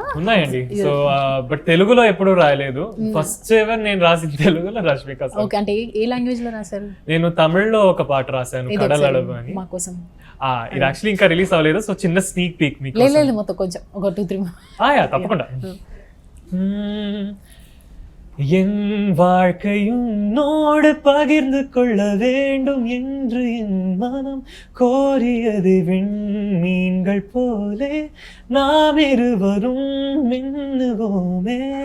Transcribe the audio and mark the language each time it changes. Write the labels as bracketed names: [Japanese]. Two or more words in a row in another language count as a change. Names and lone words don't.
[Telugu] ఉన్నాయండి. [English] so but [Telugu] తెలుగులో ఎప్పుడూ రాయలేదు. [English] first ever [Telugu] నేను రాసింది తెలుగులో రష్మిక. ఓకే, అంటే ఏ లాంగ్వేజ్ లో రాశారు? నేను తమిళ తమిళ్లో ఒక పాట రాశాను ఇది కడల్ ఒకసారి అడవు అని. మా కోసం ఇది యాక్చువల్లీ ఇంకా రిలీజ్ అవ్వలేదు, సో చిన్న [English] sneak peek [Telugu] మీకు. లేదు మొత్తం కొంచెం ఒక 2-3 తప్పకుండా. [Tamil] என் வாழ்க்கையும் உன்னோடு பகிர்ந்து கொள்ள வேண்டும் என்று என் மனம் கோரியது. விண்மீன்கள் போலே நாம் இருவரும் மின்னுவோமே.